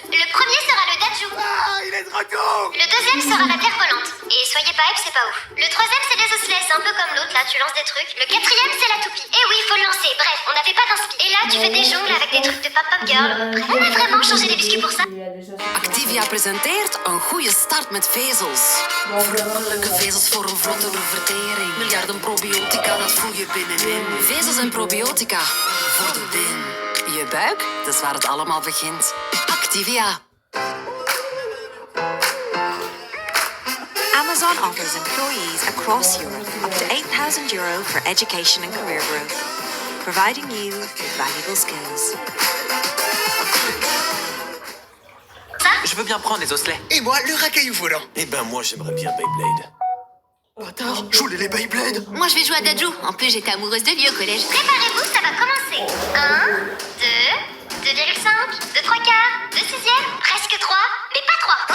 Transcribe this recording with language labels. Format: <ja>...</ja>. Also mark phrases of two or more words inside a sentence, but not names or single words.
<fr>Le premier sera le Daju. Ah, il est de retour. Le deuxième sera la Terre volante. Et soyez pas hype, c'est pas ouf. Le troisième c'est les osselets, un peu comme l'autre, là tu lances des trucs. Le quatrième c'est la toupie. Et oui, faut le lancer, bref, on n'avait pas d'inspi. Et là tu fais des jongles avec des trucs de pop-up girl. Bref, on a vraiment changé les biscuits pour ça.</fr> <nl>Activia presenteert een goede start met vezels. Vrolijke vezels voor een vlottere vertering. Miljarden probiotica, dat voel je binnenin. Vezels en probiotica voor de win. Je buik, dat is waar het allemaal begint. Activia.</nl> <en>Amazon offers employees across Europe up to €8,000 for education and career growth, providing you with valuable skills.</en> <fr>Je veux bien prendre les osselets. Et moi, le racaillou volant. Eh ben moi j'aimerais bien Beyblade. Bâtard, je voulais les Beyblade. Moi, je vais jouer à Daju. En plus, j'étais amoureuse de lui au collège. Préparez-vous, ça va commencer. 1, 2, 2,5, 2 3 quarts, 2 sixièmes, presque 3, mais pas 3.</fr>